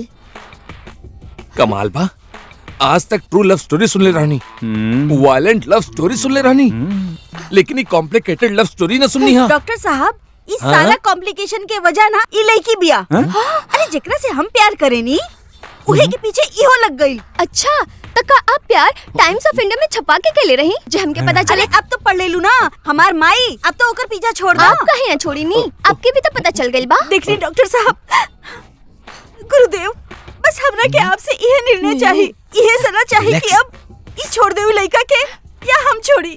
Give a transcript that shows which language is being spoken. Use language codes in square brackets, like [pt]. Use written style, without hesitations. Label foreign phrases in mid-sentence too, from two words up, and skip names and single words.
[bho] कमाल बा, आज तक [en] true love story [bho] सुन ले रहनी, [en] violent love story [bho] सुन ले रहनी, लेकिन ये [en] complicated love story [bho] ना सुननी। हाँ डॉक्टर साहब, इस सारा कॉम्प्लिकेशन के वजह ना ई लड़की बिया। अरे जेकरा से हम प्यार करेनी उहे के पीछे इहो लग गइल। अच्छा, तो का आप प्यार टाइम्स ऑफ इंडिया में छपा के केले रही जे हमके पता चले? अब तो पढ़ ले लू ना हमार माई, अब तो ओकर पीछा छोड़ दो। आप कहे ना छोड़ी नी, आपके भी तो पता चल गइल बा। देखिए डॉक्टर साहब, गुरुदेव, बस हमरा के आपसे यह निर्णय चाहिए, यह सलाह चाहिए कि अब ई छोड़ दे लड़का के या हम छोड़ी।